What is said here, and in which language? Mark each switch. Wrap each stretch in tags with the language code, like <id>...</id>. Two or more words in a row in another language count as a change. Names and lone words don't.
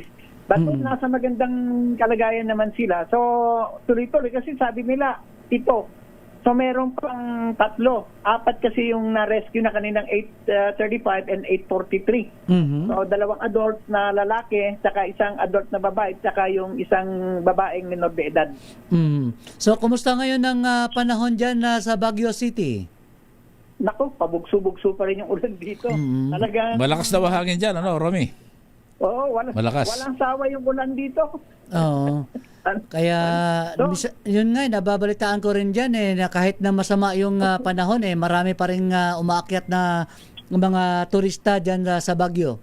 <tl>But nasa magandang kalagayan naman sila. So, tuloy-tuloy kasi sabi nila, 7. So, meron pang 3. 4 kasi yung na-rescue na kaninang 8:35 and 8:43. So, 2 adult na lalaki, saka isang adult na babae, saka yung isang babaeng menor de edad. So, kumusta ngayon ang panahon dyan sa Baguio City? Naku, pabugso-bugso pa rin yung ulan dito. Talagang Malakas na hangin dyan, ano, Romy? Oo, walang sawa yung ulan dito. Oo. Kaya, yun nga, nababalitaan ko rin dyan na kahit na masama yung panahon, marami pa rin umaakyat na mga turista dyan sa Baguio.</tl>